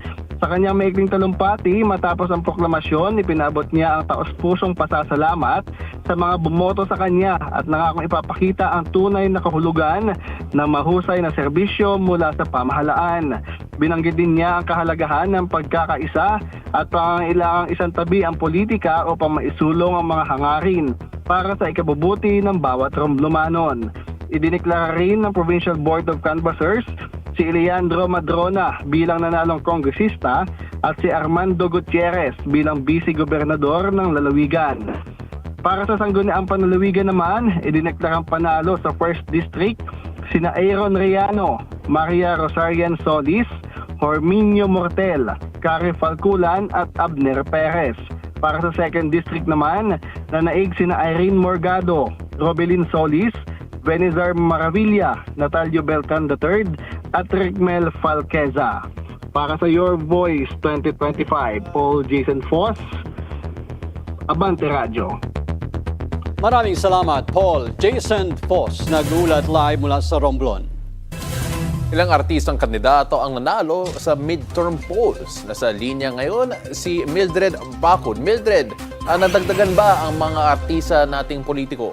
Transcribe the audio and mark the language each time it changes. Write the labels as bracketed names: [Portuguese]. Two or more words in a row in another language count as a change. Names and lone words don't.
[Filipino] Sa kanyang maikling talumpati matapos ang proklamasyon, ipinabot niya ang taos-pusong pasasalamat sa mga bumoto sa kanya at nangakong ipapakita ang tunay na kahulugan ng mahusay na serbisyo mula sa pamahalaan. Binanggit din niya ang kahalagahan ng pagkakaisa at pangangailangang isang tabi ang politika upang maisulong ang mga hangarin para sa ikabubuti ng bawat Romblomanon. Idineklara rin ng Provincial Board of Canvassers si Leandro Madrona bilang nanalong kongresista at si Armando Gutierrez bilang vice-gobernador ng lalawigan. Para sa Sangguniang Panlalawigan naman, idineklarang panalo sa 1st District sina Aaron Riano, Maria Rosarian Solis, Horminio Mortel, Kari Falculan at Abner Perez. Para sa 2nd District naman, nanaig sina Irene Morgado, Robelin Solis, Benizar Maravilla, Natalio Beltran III at Ricmel Falqueza. Para sa Your Voice 2025, Paul Jason Foss, Abante Radyo. Maraming salamat, Paul Jason Foss, nag-ulat live mula sa Romblon. Ilang artistang kandidato ang nanalo sa midterm polls. Nasa linya ngayon si Mildred Bacud. Mildred, nadagdagan ba ang mga artista nating politiko?